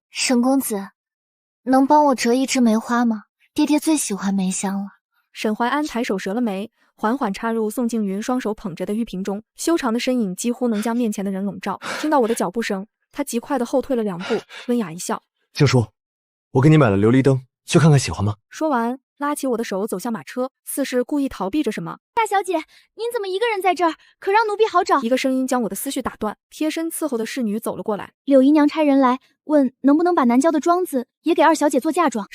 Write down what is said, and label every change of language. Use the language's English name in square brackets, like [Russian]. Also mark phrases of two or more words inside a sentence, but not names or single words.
[Chinese] 沈公子，能幫我折一枝梅花嗎？爹爹最喜歡梅香了。” 沈懷安抬手折了梅，緩緩插入宋靜雲雙手捧着的玉瓶中，修長的身影幾乎能將面前的人籠罩。聽到我的腳步聲，他極快地後退了2步，溫雅一笑：“ 靜書，我給你買了琉璃燈，去看看喜歡嗎？說完，拉起我的手走向馬車，似是故意逃避着什麼。大小姐，您怎么一个人在这儿？可讓奴婢好找。一个声音将我的思緒打斷，貼身伺候的侍女走了過來。柳姨娘差人來問，能不能把南郊的莊子也給二小姐做嫁妝？